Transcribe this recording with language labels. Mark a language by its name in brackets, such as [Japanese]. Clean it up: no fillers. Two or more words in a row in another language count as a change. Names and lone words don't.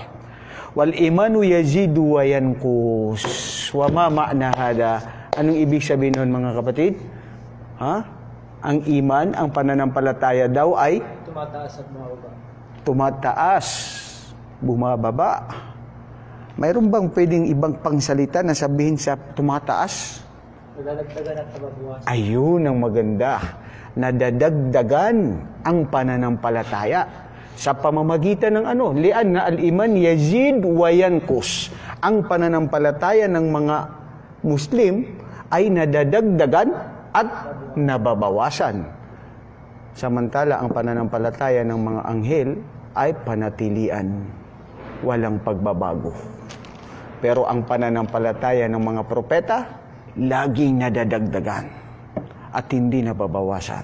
[Arabic] والإيمان يزيد وينقص. وما معنى هذا? [Filipino] Anong ibig sabihin nun mga kapatid? Ang iman, ang pananampalataya daw ay tumataas at bumababa. Tumataas, bumababa. Mayroon bang pwedeng ibang pangsalita na sabihin sa tumataas? Nadadagdagan at nababawasan. Ayun ang maganda. Nadadagdagan ang pananampalataya sa pamamagitan ng ano? [Arabic] لأن الإيمان يزيد وينقص. [Filipino] Ang pananampalataya ng mga Muslim ay nadadagdagan at nababawasan. Samantala, ang pananampalataya ng mga anghel ay panatilian, walang pagbabago. Pero ang pananampalataya ng mga propeta, laging nadadagdagan at hindi nababawasan.